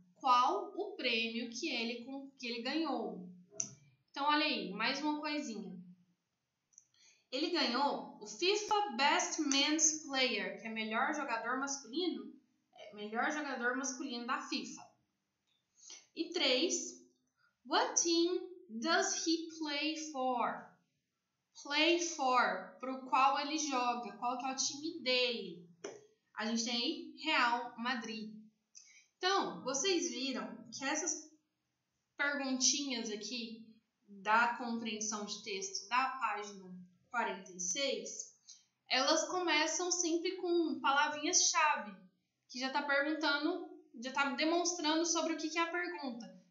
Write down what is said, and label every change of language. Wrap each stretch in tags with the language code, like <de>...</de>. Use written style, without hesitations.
<pt>Qual o prêmio que ele ganhou? Então, olha aí, mais uma coisinha. Ele ganhou o FIFA Best Men's Player, que é melhor jogador masculino. Melhor jogador masculino da FIFA.</pt> <en>E 3, What team does he play for?</en> <pt>Play for, para o qual ele joga, qual que é o time dele. A gente tem aí Real Madrid. Então, vocês viram que essas perguntinhas aqui da compreensão de texto da página 46, elas começam sempre com palavrinhas-chave, que já está perguntando, já está demonstrando sobre o que é a pergunta.</pt>